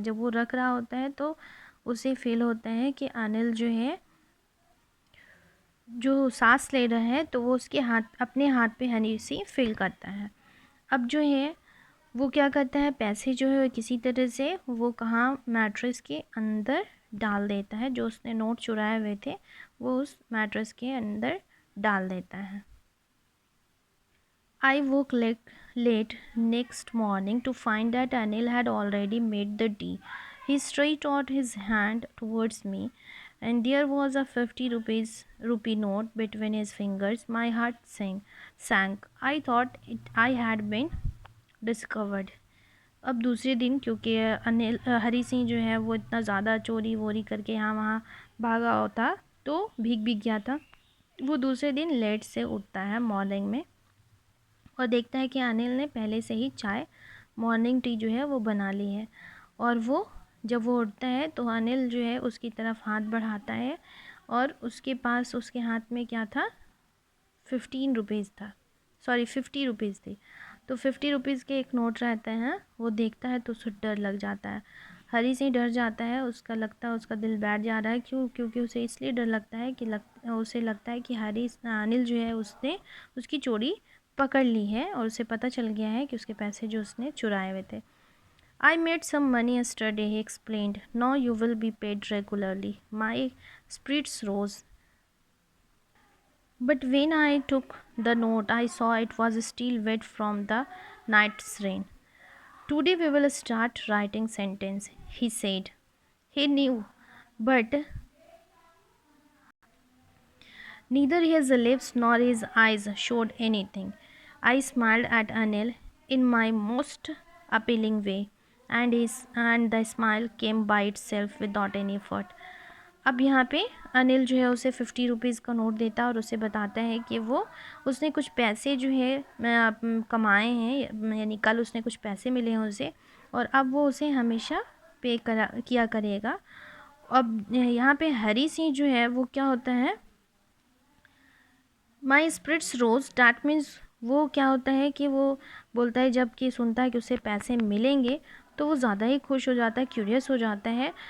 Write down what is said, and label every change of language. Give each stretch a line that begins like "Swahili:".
Hindi: जब वो रख रहा होता है तो उसे फील होता है कि अनिल जो है, जो सांस ले रहा है, तो वो उसके हाथ, अपने हाथ पे हनी सी फील करता है। अब जो है वो क्या करता है, पैसे जो है किसी तरह से वो कहाँ, मैट्रेस के अंदर डाल देता है। जो उसने नोट चुराए हुए थे वो उस मैट्रेस के अंदर डाल देता है।
English: I woke late next morning to find that Anil had already made the tea. He stretched out his hand towards me, and there was a 50 rupee note between his fingers. My heart sank. I thought I had been discovered.
Hindi: अब दूसरे दिन, क्योंकि अनिल हरी सिंह जो है वो इतना ज़्यादा चोरी वोरी करके यहाँ वहाँ भागा होता, तो भीग गया था। वो दूसरे दिन लेट से उठता है मॉर्निंग में और देखता है कि अनिल ने पहले से ही चाय, मॉर्निंग टी जो है वो बना ली है। और वो जब वो उठता है तो अनिल जो है उसकी तरफ हाथ बढ़ाता है और उसके पास, उसके हाथ में क्या था, 15 रुपीज़ था, सॉरी 50 रुपीज़ थी। तो 50 रुपीज़ के एक नोट रहते हैं, वो देखता है तो उसे डर लग जाता है। हरी से डर जाता है, उसका लगता है, उसका दिल बैठ जा रहा है। क्यों? क्योंकि उसे इसलिए डर लगता है कि उसे लगता है कि अनिल जो है उसने उसकी चोरी पकड़ ली है और उसे पता चल गया है कि उसके पैसे जो उसने चुराए हुए थे।
English: I made some money yesterday, he explained. Now you will be paid regularly. My spirits rose. But when I took the note, I saw it was still wet from the night's rain. Today we will start writing sentence, he said. He knew, but neither his lips nor his eyes showed anything. I smiled at Anil in my most appealing way, and the smile came by itself without any effort.
Hindi: अब यहाँ पे अनिल जो है उसे 50 rupees का note देता है और उसे बताता है कि वो, उसने कुछ पैसे जो है कमाए हैं, यानी कल उसने कुछ पैसे मिले हैं उसे, और अब वो उसे हमेशा पे किया करेगा। अब यहाँ पे हरी सिंह जो है वो क्या होता है,
English: my spirits rose, that means
Hindi: वो क्या होता है कि वो बोलता है, जब कि सुनता है कि उसे पैसे मिलेंगे तो वो ज़्यादा ही खुश हो जाता है, क्यूरियस हो जाता है।